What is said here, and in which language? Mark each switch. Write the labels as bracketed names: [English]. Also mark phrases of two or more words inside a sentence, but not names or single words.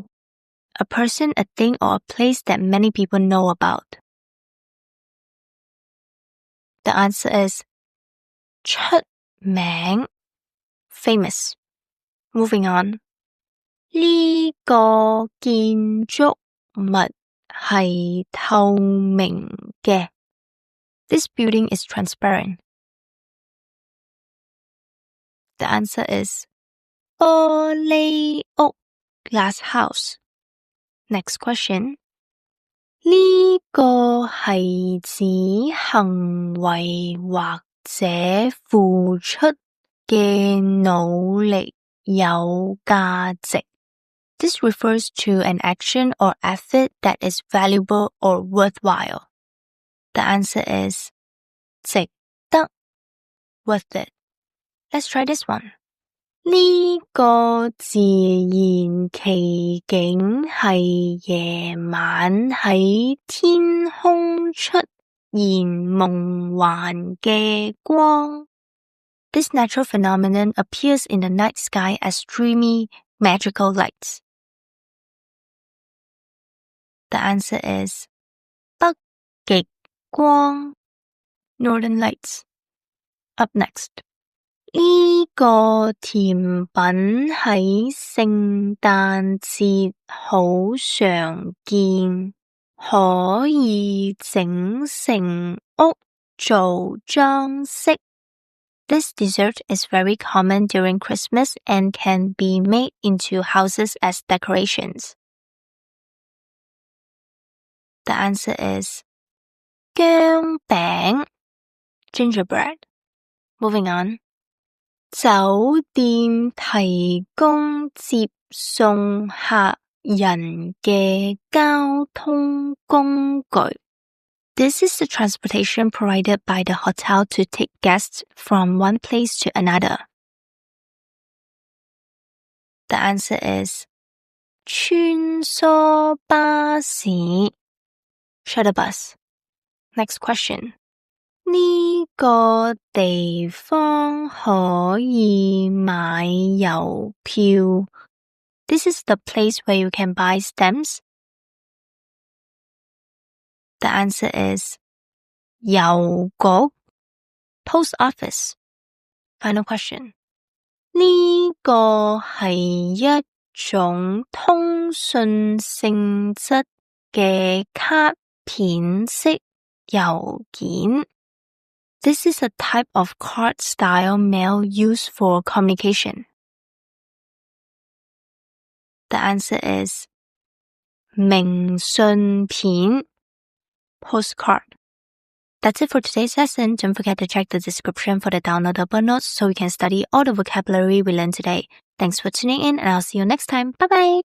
[English] A person, a thing, or a place that many people know about. The answer is 出名 famous. Moving on. [Cantonese] 呢個建築物係透明嘅. [English] This building is transparent. The answer is 玻璃屋 glass house. Next question. [Cantonese] 呢個係指行為或者付出嘅努力有價值. [English] This refers to an action or effort that is valuable or worthwhile. The answer is 值得 worth it. Let's try this one. [Cantonese] 呢個自然奇景係夜晚喺天空出現夢幻嘅光. [English] This natural phenomenon appears in the night sky as dreamy, magical lights. The answer is 北極光 Northern Lights. Up next. [Cantonese] 呢個甜品喺聖誕節好常見，可以整成屋做裝飾。 [English] This dessert is very common during Christmas and can be made into houses as decorations. The answer is 薑餅 Gingerbread. Moving on. [Cantonese] 酒店提供接送客人嘅交通工具。 [English] This is the transportation provided by the hotel to take guests from one place to another. The answer is [Cantonese] 穿梭巴士 [English] Shuttle bus. Next question. [Cantonese] 呢個地方可以買郵票。 [English] This is the place where you can buy stamps. The answer is 郵局 Post office. Final question. [Cantonese] 呢個係一種通訊性質嘅卡片式郵件。 [English] This is a type of card-style mail used for communication. The answer is 明信片 postcard. That's it for today's lesson. Don't forget to check the description for the downloadable notes so you can study all the vocabulary we learned today. Thanks for tuning in and I'll see you next time. Bye bye!